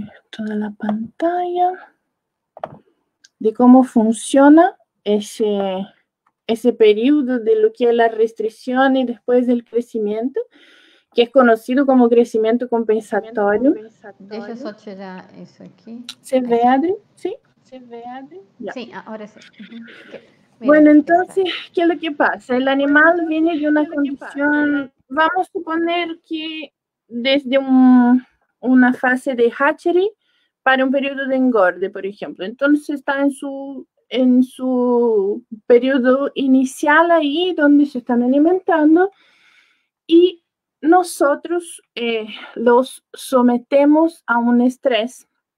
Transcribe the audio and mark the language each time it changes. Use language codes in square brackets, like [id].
[es] toda la pantalla, de cómo funciona ese periodo de lo que es la restricción y después del crecimiento, que es conocido como crecimiento compensatorio. [pt] Deixa eu só tirar isso aqui. [es] ¿Se ve, Adri? ¿Sí? ¿Se ve, Adri? Sí, ahora sí. Okay. Bueno, entonces, ¿qué es lo que pasa? El animal viene de una condición, vamos a suponer que desde una fase de hatchery para un periodo de engorde, por ejemplo. Entonces está en su periodo inicial ahí, donde se están alimentando, y nosotros los sometemos a un estrés.